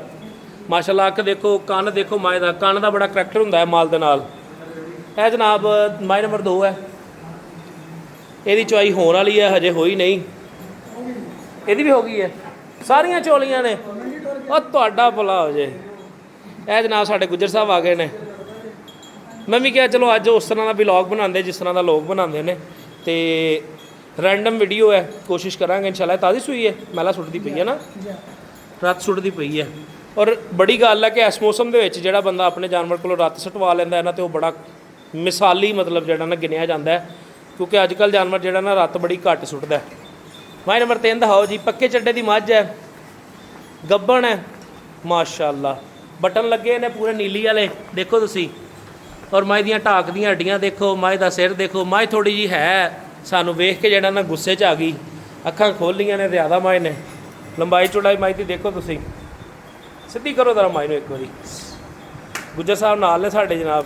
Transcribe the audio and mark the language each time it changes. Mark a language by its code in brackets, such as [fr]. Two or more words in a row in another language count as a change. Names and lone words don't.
[pa] ਮਾਸ਼ਾਅੱਲਾ ਅੱਖ ਦੇਖੋ, ਕੰਨ ਦੇਖੋ ਮਾਏ ਦਾ। ਕੰਨ ਦਾ ਬੜਾ ਕਰੈਕਟਰ ਹੁੰਦਾ ਹੈ ਮਾਲ ਦੇ ਨਾਲ। ਯਹ ਜਨਾਬ ਮਾਏ ਨੰਬਰ 2 ਹੈ। ਇਹਦੀ ਚੁਆਈ ਹੋਣ ਵਾਲੀ ਹੈ, ਹਜੇ ਹੋਈ ਨਹੀਂ। ਇਹਦੀ ਭੀ ਹੋ ਗਈ ਹੈ, ਸਾਰੀਆਂ ਚੋਲੀਆਂ ਨੇ। ਔਰ ਤੁਹਾਡਾ ਭਲਾ ਹੋ ਜੇ। ਇਹ ਜਨਾਬ ਸਾਡੇ ਗੁੱਜਰ ਸਾਹਿਬ ਆ ਗਏ ਨੇ। ਮੈਂ ਵੀ ਕਿਹਾ ਚਲੋ ਅੱਜ ਉਸ ਤਰ੍ਹਾਂ ਦਾ ਵਲੌਗ ਬਣਾਉਂਦੇ ਜਿਸ ਤਰ੍ਹਾਂ ਦਾ ਲੋਕ ਬਣਾਉਂਦੇ ਨੇ, ਤੇ ਰੈਂਡਮ ਵੀਡੀਓ ਹੈ। ਕੋਸ਼ਿਸ਼ ਕਰਾਂਗੇ ਇਨਸ਼ਾਅੱਲਾ। ਤਾਜ਼ੀ ਸੂਈ ਹੈ, ਮੈਲਾ ਸੁੱਟਦੀ ਪਈ ਹੈ ਨਾ, ਰੱਤ ਸੁੱਟਦੀ ਪਈ ਹੈ। ਔਰ ਬੜੀ ਗੱਲ ਹੈ ਕਿ ਇਸ ਮੌਸਮ ਦੇ ਵਿੱਚ ਜਿਹੜਾ ਬੰਦਾ ਆਪਣੇ ਜਾਨਵਰ ਕੋਲੋਂ ਰੱਤ ਸੁੱਟਵਾ ਲੈਂਦਾ ਹੈ ਨਾ, ਤੇ ਉਹ ਬੜਾ ਮਿਸਾਲੀ ਮਤਲਬ ਜਿਹੜਾ ਨਾ ਗਿਣਿਆ ਜਾਂਦਾ ਹੈ, ਕਿਉਂਕਿ ਅੱਜ ਕੱਲ੍ਹ ਜਾਨਵਰ ਜਿਹੜਾ ਨਾ ਰੱਤ ਬੜੀ ਘੱਟ ਸੁੱਟਦਾ। ਮਾਈ ਨੰਬਰ 3 ਦਿਖਾਓ ਜੀ। ਪੱਕੇ ਚੱਡੇ ਦੀ ਮੱਝ ਹੈ, ਗੱਬਣ ਹੈ ਮਾਸ਼ਾਅੱਲਾ। ਬਟਨ ਲੱਗੇ ਨੇ ਪੂਰੇ ਨੀਲੀ ਵਾਲੇ ਦੇਖੋ ਤੁਸੀ। ਔਰ ਮਾਏ ਦੀਆਂ ਢਾਕ ਦੀਆਂ ਹੱਡੀਆਂ ਦੇਖੋ, ਮਾਏ ਕਾ ਸਿਰ ਦੇਖੋ। ਮਾਏ ਥੋੜ੍ਹੀ ਜੀ ਹੈ ਸਾਨੂੰ ਵੇਖ ਕੇ ਜੜਾ ਨਾ ਗੁੱਸੇ ਚ ਆ ਗਈ। ਅੱਖਾਂ ਖੋਲ੍ਹ ਲਈਆਂ ਨੇ ਜ਼ਿਆਦਾ ਮਾਏ ਨੇ। ਲੰਬਾਈ ਚੌੜਾਈ ਮਾਏ ਕੀ ਦੇਖੋ ਤੁਸੀ। ਸਿੱਧੀ ਕਰੋ ਜ਼ਰਾ ਮਾਏ ਨੂੰ ਇੱਕ ਬਾਰੀ। ਗੁੱਜਰ ਸਾਹਿਬ ਨਾਲ ਨੇ ਸਾਡੇ ਜਨਾਬ।